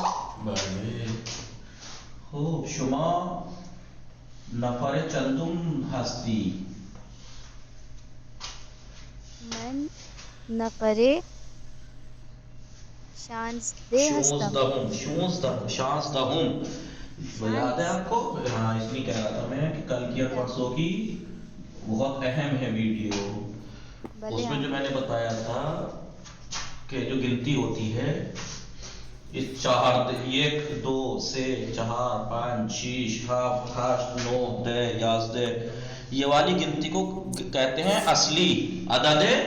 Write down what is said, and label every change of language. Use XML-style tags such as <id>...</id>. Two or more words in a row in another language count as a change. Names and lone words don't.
<fa>بله. خب شما نفر چندم هستی؟ من نفر 16 هستم.</fa> <ur>16 یاد ہے آپ کو؟ ہاں اس لیے کہہ رہا تھا میں کہ کل کی اور پرسوں کی بہت اہم ہے ویڈیو. اس میں جو میں نے بتایا تھا کہ جو گنتی ہوتی ہے اس 1 2 سے 4 5 6 7 8 9 10 11 یہ والی گنتی کو کہتے ہیں اصلی عدد.</ur>